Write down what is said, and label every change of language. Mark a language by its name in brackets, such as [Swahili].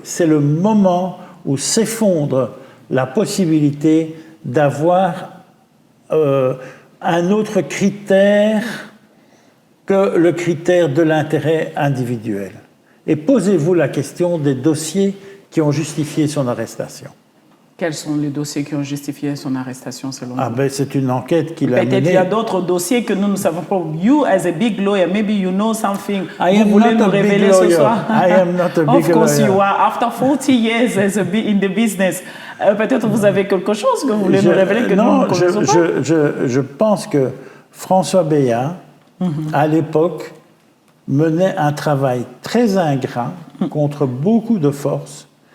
[French] C'est le moment où s'effondre la possibilité d'avoir un autre critère que le critère de l'intérêt individuel. Et posez-vous la question des dossiers qui ont justifié son arrestation. Quels sont les dossiers qui ont justifié son arrestation selon vous? Ben, c'est une enquête qu'il a menée. Peut-être il y a d'autres dossiers que nous ne savons pas. [English] You, as a big lawyer, maybe you know something. [French] Vous voulez nous révéler ce soir? [English] I am not a big lawyer. Of course you are. After 40 years in the business, [French] peut-être vous avez quelque chose que vous voulez nous révéler que nous ne connaissons pas. Je pense que François Béat, à l'époque, menait un travail très ingrat contre beaucoup de forces.